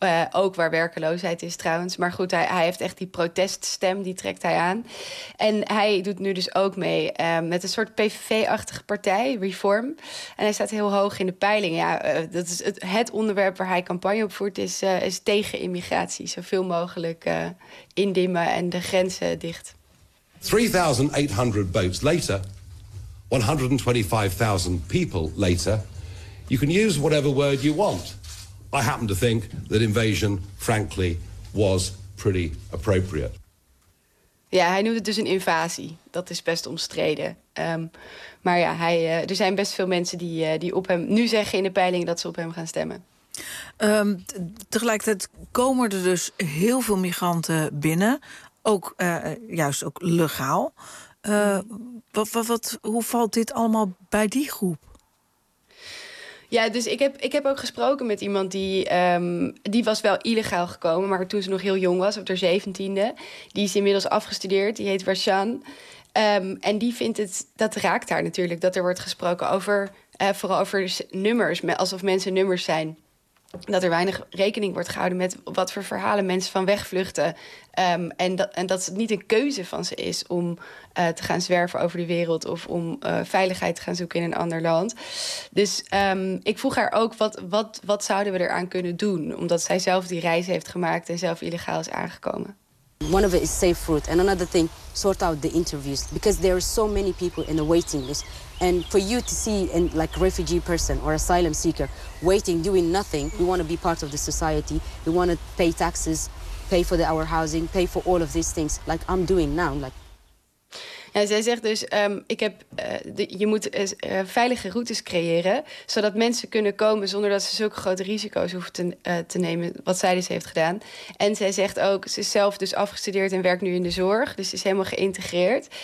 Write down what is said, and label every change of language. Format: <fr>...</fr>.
<nl>Ook waar werkeloosheid is trouwens. Maar goed, hij heeft echt die proteststem, die trekt hij aan. En hij doet nu dus ook mee met een soort PVV-achtige partij, Reform. En hij staat heel hoog in de peilingen. Ja, dat is het onderwerp waar hij campagne op voert, is tegen immigratie. Zoveel mogelijk indimmen en de grenzen dicht.</nl> <en>3.800 boats later, 125.000 people later, you can use whatever word you want. I happen to think that invasion, frankly, was pretty appropriate.</en> <nl>Ja, hij noemt het dus een invasie. Dat is best omstreden. Maar ja, er zijn best veel mensen die op hem nu zeggen in de peiling dat ze op hem gaan stemmen. Tegelijkertijd komen er dus heel veel migranten binnen. Ook juist ook legaal. Hoe valt dit allemaal bij die groep? Ja, dus ik heb ook gesproken met iemand die was wel illegaal gekomen, maar toen ze nog heel jong was, op haar 17e. Die is inmiddels afgestudeerd, die heet Rashan. En die vindt het, dat raakt haar natuurlijk, dat er wordt gesproken over, vooral over nummers, alsof mensen nummers zijn. Dat er weinig rekening wordt gehouden met wat voor verhalen mensen van wegvluchten. En dat het niet een keuze van ze is om te gaan zwerven over de wereld of om veiligheid te gaan zoeken in een ander land. Dus ik vroeg haar ook wat zouden we eraan kunnen doen, omdat zij zelf die reis heeft gemaakt en zelf illegaal is aangekomen.</nl> <en>One of it is safe route. And another thing, sort out the interviews. Because there are so many people in the waiting list. And for you to see a like refugee person or asylum seeker waiting, doing nothing, we want to be part of the society. We want to pay taxes, pay for our housing, pay for all of these things, like I'm doing now. Like.</en> <nl>Ja, zij zegt dus, je moet veilige routes creëren, zodat mensen kunnen komen zonder dat ze zulke grote risico's hoeven te nemen, wat zij dus heeft gedaan. En zij zegt ook, ze is zelf dus afgestudeerd en werkt nu in de zorg, dus ze is helemaal geïntegreerd.</nl>